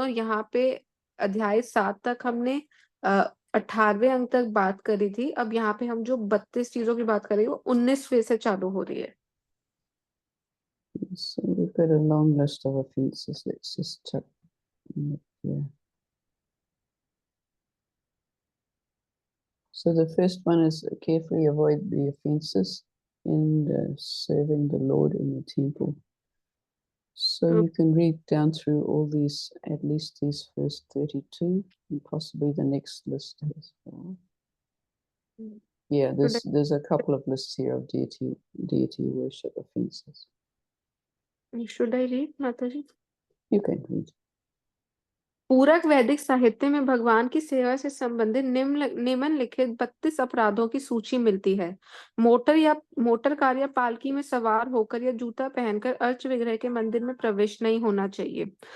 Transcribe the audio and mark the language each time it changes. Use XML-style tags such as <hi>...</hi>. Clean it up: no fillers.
<hi>और यहाँ पे अध्याय 7 तक हमने 18वें अंक तक बात करी थी। अब यहाँ पे हम जो 32 चीजों की बात करेंगे वो 19वें से चालू हो रही है।</hi> <en>So we've got a long list of offenses. Let's just check. Yeah. So the first one is carefully avoid the offenses in serving the Lord in the temple. So you can read down through all these, at least these first 32, and possibly the next list as well. Yeah, there's a couple of lists here of deity worship offenses. Should I read, Mataji? You can read.</en> <hi>पूरक वैदिक साहित्य में भगवान की सेवा से संबंधित निम्नलिखित 32 अपराधों की सूची मिलती है। मोटर कार या पालकी में सवार होकर या जूता पहनकर अर्च विग्रह के मंदिर में प्रवेश नहीं होना चाहिए।</hi>